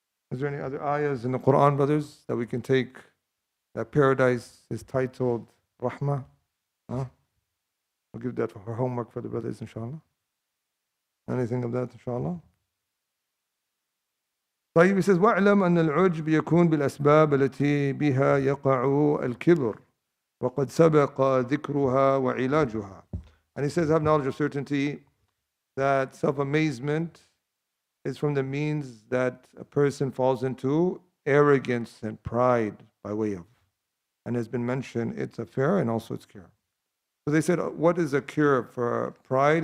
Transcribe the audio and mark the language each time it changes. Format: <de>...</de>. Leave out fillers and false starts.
<en>Is there any other ayahs in the Quran, brothers, that we can take that paradise is titled Rahmah? Huh? I'll give that for homework for the brothers, inshallah. Anything of that, inshallah?</en> <ar>طيب,</ar> <en>he says,</en> <ar>وَاعْلَمْ أَنَّ الْعُجْبِ يَكُونْ بِالْأَسْبَابِ التي بها يقع الكبر وقد سبق ذكرها وعلاجها.</ar> <en>And he says, have knowledge of certainty that self-amazement is from the means that a person falls into arrogance and pride by way of. And has been mentioned, it's a fear and also its cure. So they said, what is a cure for pride?</en>